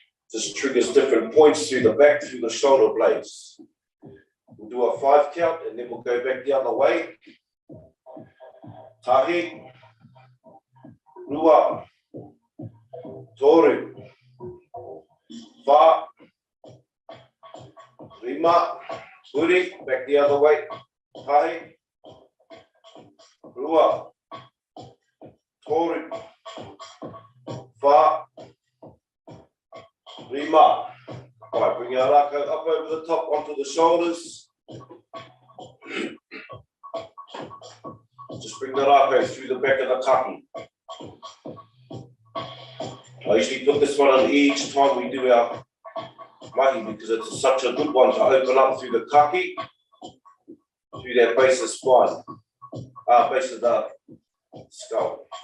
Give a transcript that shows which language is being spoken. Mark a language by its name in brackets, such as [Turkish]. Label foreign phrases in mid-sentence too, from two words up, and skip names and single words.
[English] Just triggers different points through the back, through the shoulder blades. We'll do a 5 count and then we'll go back the other way. [Māori] Tahi, rua, toru, wha, rima, uri, [English] back the other way. [Māori] Tahi, rua, toru, wha, rima. [English] Right, bring our rākau up over the top onto the shoulders. Just bring the rākau through the back of the kaki. I usually put this one on each time we do our mahi because it's such a good one to open up through the kaki, through that base of spine, base of the skull.